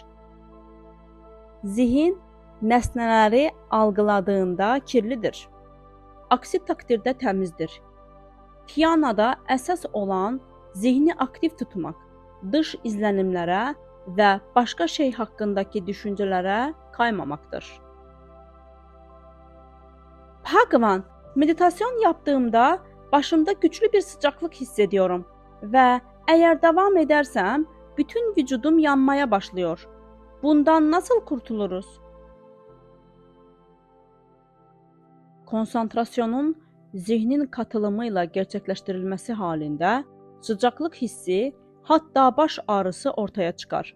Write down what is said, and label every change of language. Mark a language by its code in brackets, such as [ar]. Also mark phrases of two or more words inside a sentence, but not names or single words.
[az] Zihin nəsnələri algıladığında kirlidir. Aksi takdirdə təmizdir. Tianada əsas olan zihni aktiv tutmaq, dış izlənimlərə və başqa şey haqqındakı düşüncələrə kaymamaqdır. Bhagavan, [tr] meditasyon yaptığımda başımda güçlü bir sıcaklık hissediyorum ve eğer devam edersem bütün vücudum yanmaya başlıyor. Bundan nasıl kurtuluruz? Konsantrasyonun zihnin katılımıyla gerçekleştirilmesi halinde sıcaklık hissi, hatta baş ağrısı ortaya çıkar.